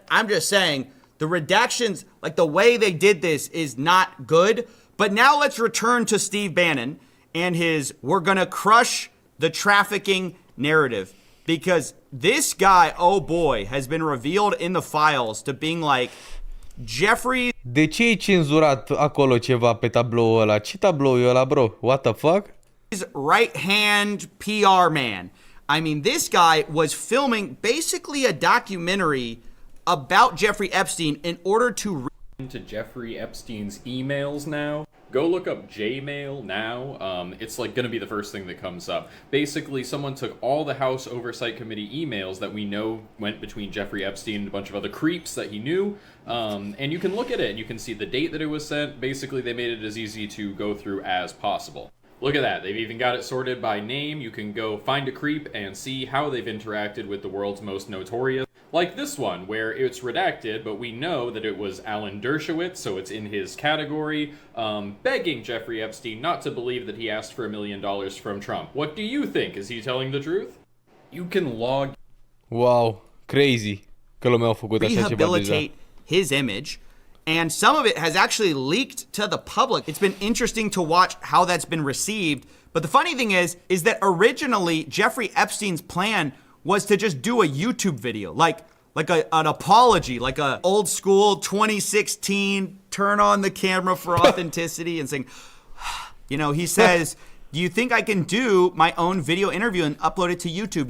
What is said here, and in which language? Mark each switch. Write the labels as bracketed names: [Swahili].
[English] I'm just saying, the redactions, like the way they did this is not good. But now let's return to Steve Bannon and his, we're gonna crush the trafficking narrative. Because this guy, oh boy, has been revealed in the files to being like Jeffrey. [Romanian] De ce e cenzurat acolo ceva pe tabloul ăla? Ce tablou e ăla, bro? [English] What the fuck? Right-hand PR man. I mean, this guy was filming basically a documentary about Jeffrey Epstein in order to into Jeffrey Epstein's emails now. Go look up Jmail now. It's like going to be the first thing that comes up. Basically, someone took all the House Oversight Committee emails that we know went between Jeffrey Epstein and a bunch of other creeps that he knew, and you can look at it and you can see the date that it was sent. Basically, they made it as easy to go through as possible. Look at that. They've even got it sorted by name. You can go find a creep and see how they've interacted with the world's most notorious. Like this one, where it's redacted, but we know that it was Alan Dershowitz, so it's in his category, begging Jeffrey Epstein not to believe that he asked for $1 million from Trump. What do you think? Is he telling the truth? You can log... [Romanian] Wow, crazy că lumea a făcut așa ceva deja. [English] rehabilitate his image. And some of it has actually leaked to the public. It's been interesting to watch how that's been received. But the funny thing is that originally Jeffrey Epstein's plan was to just do a YouTube video, like an apology, like a old school 2016, turn on the camera for authenticity and saying, you know, he says, do you think I can do my own video interview and upload it to YouTube?